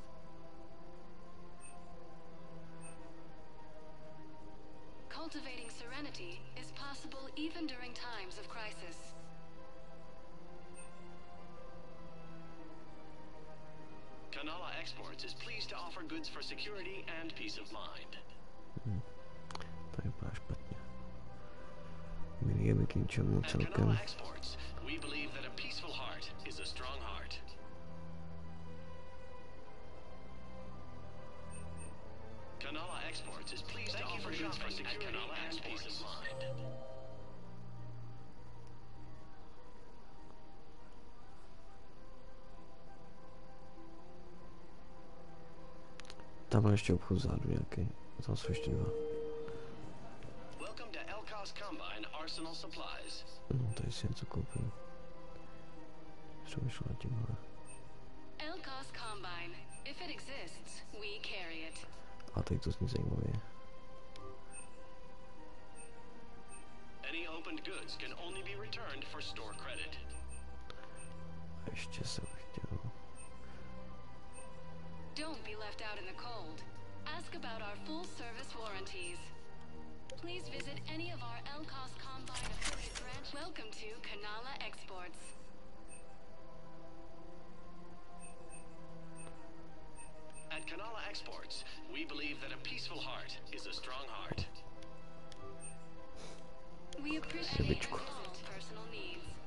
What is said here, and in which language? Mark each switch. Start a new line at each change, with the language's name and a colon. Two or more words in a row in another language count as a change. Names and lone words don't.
English: Cultivating serenity is possible even during times of crisis. Kanala Exports is pleased to offer goods for security and peace of mind.
Czech: To vypadá špatně. Minigamy k ničemu
English: At
Czech: celkem.
English: Kanala Exports, we believe that a peaceful heart is a strong heart. Kanala Exports is pleased to offer goods for security and peace of mind.
Czech: Tam ještě obchod vzadu nějaký. Tam jsou ještě dva.
English: Welcome to Elcos Combine Arsenal Supplies.
Czech: No, tady si něco koupil. Přemýšlel nad tímhle.
English: Elcos Combine. If it exists, we carry it.
Czech: A tady to zní zajímavě.
English: Any opened goods can only be returned for store credit.
Czech: A ještě jsem chtěl.
English: Don't be left out in the cold. Ask about our full-service warranties. Please visit any of our Elcos Combine affiliate branch. Welcome to Kanala Exports. At Kanala Exports, we believe that a peaceful heart is a strong heart. We appreciate all personal needs.